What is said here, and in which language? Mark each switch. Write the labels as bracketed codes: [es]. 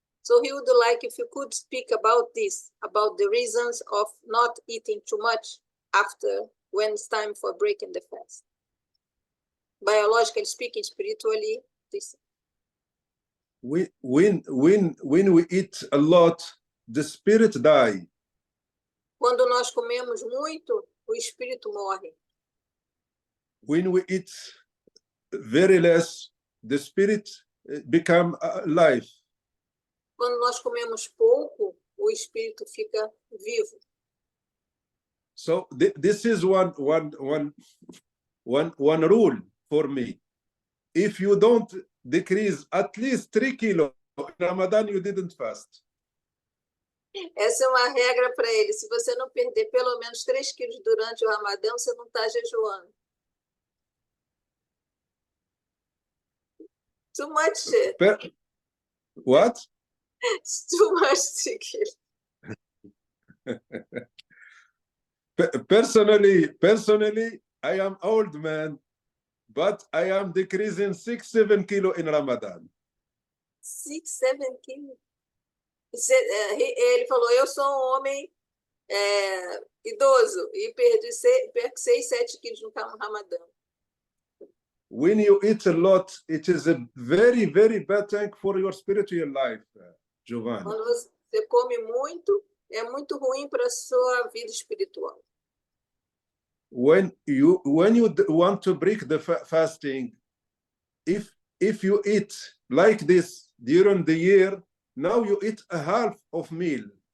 [en] So he would like if you could speak about this, about the reasons of not eating too much after when it's time for breaking the fast. Biologically speaking, spiritually, this. When we eat a lot, the spirit die. [pt] Quando nós comemos muito, o espírito morre. [en] When we eat very less, the spirit become alive. [pt] Quando nós comemos pouco, o espírito fica vivo. [en] So this is one rule for me. If you don't decrease at least 3 kilos in Ramadan, you didn't fast. [pt] Essa é uma regra para ele. Se você não perder pelo menos 3 quilos durante o Ramadã, você não está jejuando. [en] Too much. What? It's too much 3 kilos. Personally, I am old man, but I am decreasing 6-7 kilos in Ramadan. 6-7 kilos. [pt] Ele falou, eu sou um homem idoso e perco 6-7 quilos no Ramadã. [en] When you eat a lot, it is a very, very bad thing for your spiritual life, Giovanni. [pt] Quando você come muito, é muito ruim para a sua vida espiritual. [en] When you want to break the fasting, if you eat like this during the year, now you eat a half of meal.